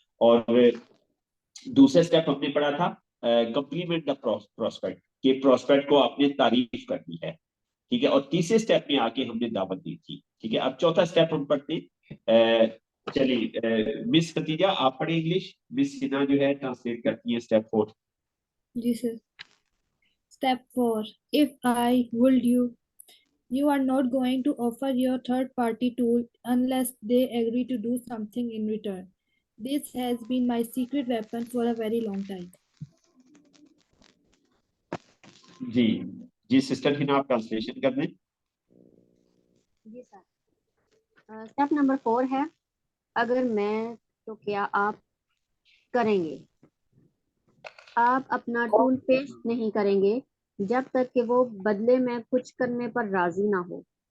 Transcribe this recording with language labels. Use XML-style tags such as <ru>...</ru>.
<hi>और दूसरा स्टेप हमने पढ़ा था,</hi> <en>compliment the prospect,</en> <hi>के प्रोस्पेक्ट को आपने तारीफ करनी है, ठीक है। और तीसरे स्टेप में आके हमने दावत दी थी, ठीक है। अब चौथा स्टेप हम पढ़ते हैं। चलिए, मिस खतीजा आप पढ़े इंग्लिश, मिस सिन्हा जो है ट्रांसलेट करती है step 4। Ji sir.</hi> <en>Step 4. If I would you, you are not going to offer your third party tool unless they agree to do something in return. This has been my secret weapon for a very long time.</en> <hi>Ji, ji sister Hina आप translation कर दें। जी sir. Step number 4 है, अगर मैं तो क्या आप करेंगे। आप अपना टूल पेश नहीं करेंगे जब तक कि वो बदले में कुछ करने पर राजी ना हो।</hi>